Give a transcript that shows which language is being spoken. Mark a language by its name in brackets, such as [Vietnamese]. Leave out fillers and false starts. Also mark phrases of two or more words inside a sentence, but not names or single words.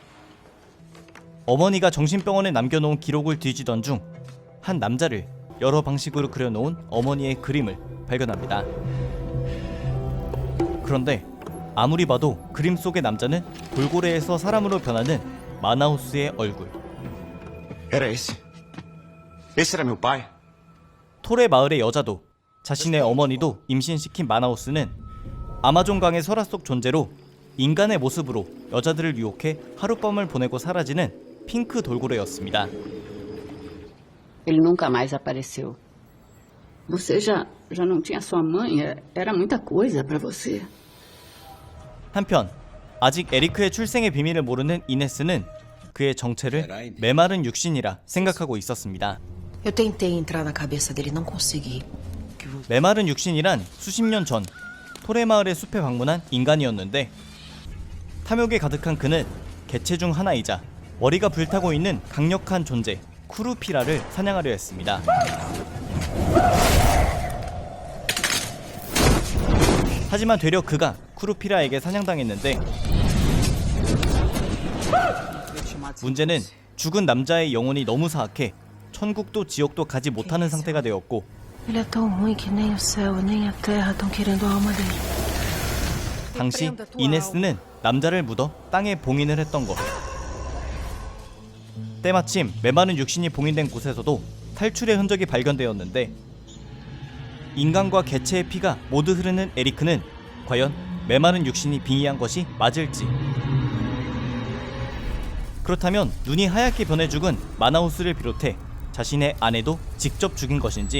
[Korean] 어머니가 정신병원에 남겨놓은 기록을 뒤지던 중 한 남자를 여러 방식으로 그려놓은 어머니의 그림을 발견합니다. 그런데 아무리 봐도 그림 속의 남자는 돌고래에서 사람으로 변하는 마나우스의 얼굴. [Portuguese] Era esse. Esse era meu pai. [Korean] 톨의 마을의 여자도 자신의 어머니도 임신시킨 마나우스는 아마존강의 설화 속 존재로 인간의 모습으로 여자들을 유혹해 하룻밤을 보내고 사라지는 핑크 돌고래였습니다. [Portuguese] Ele nunca mais apareceu. Você já não tinha sua mãe? Era muita coisa para você. [Korean] 한편 아직 에리크의 출생의 비밀을 모르는 이네스는 그의 정체를 메마른 육신이라 생각하고 있었습니다. [Portuguese] Eu tentei entrar na cabeça dele, não consegui. [Korean] 메마른 육신이란 수십 년 전 톨의 마을의 숲에 방문한 인간이었는데 탐욕에 가득한 그는 개체 중 하나이자 머리가 불타고 있는 강력한 존재 쿠루피라를 사냥하려 했습니다. 하지만 되려 그가 쿠루피라에게 사냥당했는데 문제는 죽은 남자의 영혼이 너무 사악해 천국도 지옥도 가지 못하는 상태가 되었고 [Portuguese] Ele é tão ruim que nem o céu nem a terra estão querendo a alma dele. [Korean] 당시 이네스는 남자를 묻어 땅에 봉인을 했던 것. 때마침 메마른 육신이 봉인된 곳에서도 탈출의 흔적이 발견되었는데 인간과 개체의 피가 모두 흐르는 에리크는 과연 메마른 육신이 빙의한 것이 맞을지, 그렇다면 눈이 하얗게 변해 죽은 마나우스를 비롯해 자신의 아내도 직접 죽인 것인지.